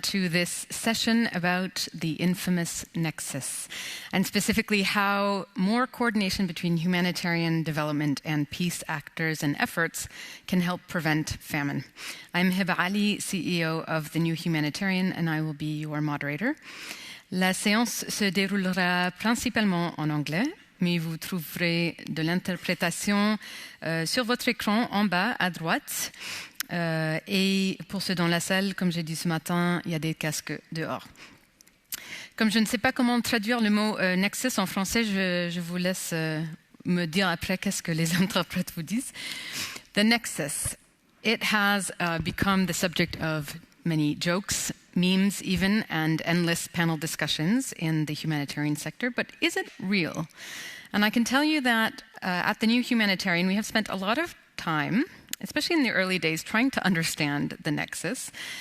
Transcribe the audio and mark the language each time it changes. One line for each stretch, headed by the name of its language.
English: to this session about the infamous nexus, and specifically how more coordination between humanitarian development and peace actors and efforts can help prevent famine. I'm Hiba Ali, CEO of The New Humanitarian, and I will be your moderator.
French: La séance se déroulera principalement en anglais, mais vous trouverez de l'interprétation sur votre écran en bas à droite. Et pour ceux dans la salle, comme j'ai dit ce matin, il y a des casques dehors. Comme je ne sais pas comment traduire le mot nexus en français, je vous laisse me dire après qu'est-ce que les interprètes vous disent.
English: The nexus, it has become the subject of many jokes, memes even, and endless panel discussions in the humanitarian sector. But is it real? And I can tell you that at the New Humanitarian, we have spent a lot of time, especially in the early days, trying to understand the nexus.